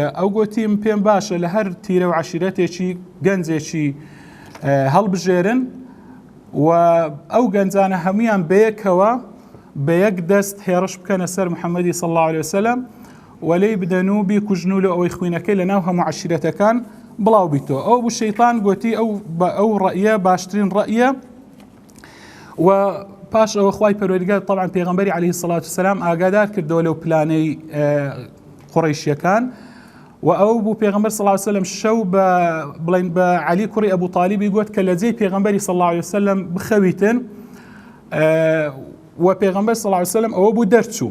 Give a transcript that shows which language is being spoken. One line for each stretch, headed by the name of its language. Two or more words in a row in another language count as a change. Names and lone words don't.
Central Kurdish: ئەو گوتیم پێم باشە لە هەر تیرە و عەشیرەتێکی گەنجێکی هەڵبژێرن و ئەو گەنجانە هەمویان بەیەکەوە بە یەک دەست هێڕش بکەنە سەر محەممەدی
Arabic: صلی الله عليه وسلم
Central Kurdish: و لێی بدەن و بیکوژن و لە ئەوەی خوێنەکەی لە ناو هەموو عەشیرەتەکان بڵاو بیتەوە. ئەو بوو شەیطان گوتی ئەو ڕەئیە باشترین ڕەئیە و باش ئەوە خوای پەروەردگار طبعا پێغەمبەری
Arabic: عليه الصلاة والسلام
Central Kurdish: ئاگادار کردەوە لەو پلانەی قوڕیشیەکان و ئەو بوو پێغەمبەر
Arabic: صلی الله عليه وسلم
Central Kurdish: شەو بڵێن بە علی کوڕی ئەبوو طالیبی گوت کە لە جێی پێغەمبەری
Arabic: صلی الله عليه وسلم
Central Kurdish: بخەویتن و پێغەمبەر
Arabic: صلی الله عليه وسلم
Central Kurdish: ئەوە بوو دەرچوو.